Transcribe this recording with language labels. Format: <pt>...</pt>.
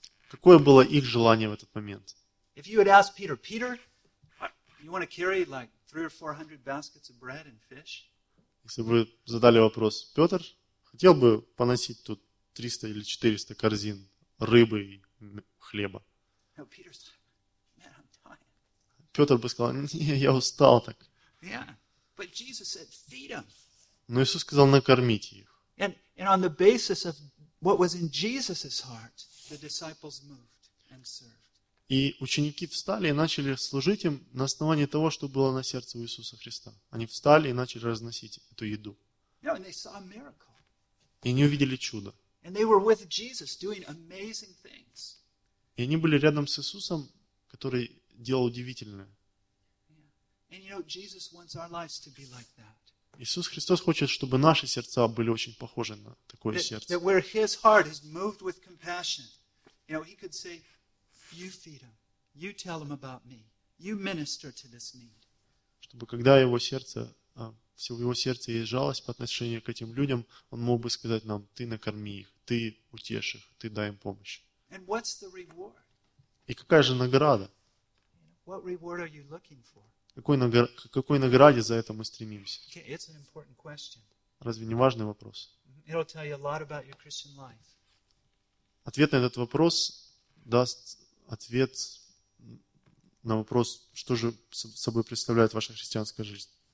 <ru>Какое было их желание в этот момент?</ru> <en>If you had asked Peter, Peter, you want to carry like 300 or 400 baskets of bread and fish?</en> <ru>Если бы задали вопрос, Петр, хотел бы поносить тут 300 или 400 корзин рыбы и хлеба?</ru> <en>No, Peter's like, man, I'm tired.</en> <ru>Петр бы сказал, не, я устал так.</ru> <en>Yeah, but Jesus said, feed them.</en> <ru>Но Иисус сказал, накормите их.</ru> <en>And on the basis of what was in Jesus's heart, the disciples moved and served.</en> <ru>И ученики встали и начали служить им на основании того, что было на сердце у Иисуса Христа. Они встали и начали разносить эту еду. И они увидели чудо. И они были рядом с Иисусом, который делал удивительное. Иисус Христос хочет, чтобы наши сердца были очень похожи на такое сердце.</ru> <en>Where his heart is moved with compassion, you know, he could say, You feed them. You tell them about me. You minister to this need.</en> <ru>Чтобы когда его сердце, все в его сердце есть жалость по отношению к этим людям, он мог бы сказать нам: ты накорми их, ты утеши их, ты дай им помощь.</ru> <en>And what's the reward?</en> <ru>И какая же награда?</ru> <en>What reward are you looking for?</en> <ru>Какой награде за это мы стремимся?</ru> <en>Okay, it's an important question.</en> <ru>Разве не важный вопрос?</ru> <en>It'll tell you a lot about your Christian life.</en> <ru>Ответ на этот вопрос даст ответ на вопрос, что же собой представляет ваша христианская жизнь.</ru>